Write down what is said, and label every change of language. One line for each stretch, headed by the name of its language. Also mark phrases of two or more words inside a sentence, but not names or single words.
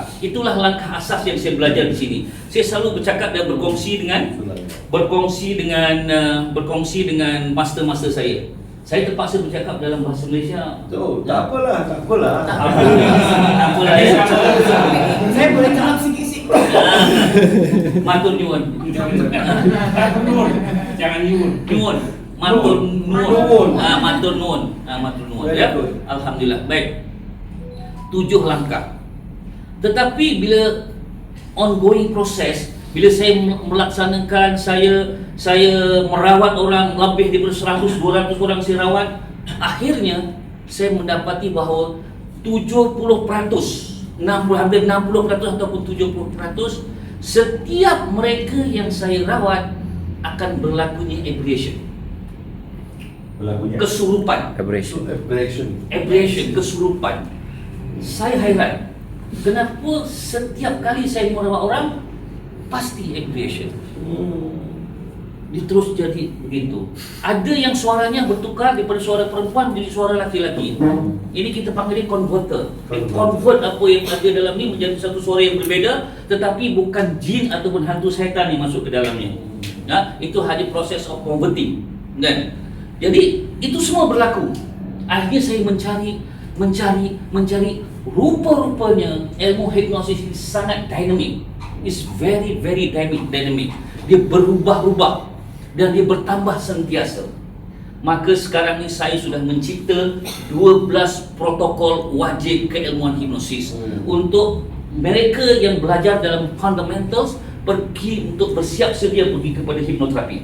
Malay: Itulah langkah asas yang saya belajar di sini. Saya selalu bercakap dan berkongsi dengan master-master saya. Saya terpaksa bercakap dalam bahasa Malaysia. Tak apalah. Tak apalah ya. Saya boleh cakap sikit-sikit.
Javanese: Matur nyuwun.
Malay: Jangan nyuwun.
Javanese: Matur nuwun. Matur nuwun.
Malay: Ya. Alhamdulillah. Baik. 7 langkah. Tetapi bila ongoing proses, bila saya melaksanakan, saya merawat orang lebih daripada 100-200 orang saya rawat, akhirnya saya mendapati bahawa 70%, hampir 60% ataupun 70%, setiap mereka yang saya rawat akan berlakunya aberration. Kesurupan. Aberration, kesurupan. Saya hairan. Kenapa setiap kali saya merawat orang pasti aberration? Dia terus jadi begitu. Ada yang suaranya bertukar daripada suara perempuan menjadi suara laki-laki. Ini kita panggil converter. Convert apa yang ada dalam ni menjadi satu suara yang berbeza, tetapi bukan jin ataupun hantu syaitan yang masuk ke dalamnya. Itu hanya proses
English: of converting.
Malay: Kan? Jadi itu semua berlaku. Akhirnya saya mencari. Rupa-rupanya ilmu hipnosis ini sangat dynamic.
English: It's very dynamic.
Malay: Dia berubah-ubah dan dia bertambah sentiasa. Maka sekarang ini saya sudah mencipta 12 protokol wajib keilmuan hipnosis untuk mereka yang belajar dalam fundamentals pergi untuk bersiap sedia pergi kepada hipnoterapi.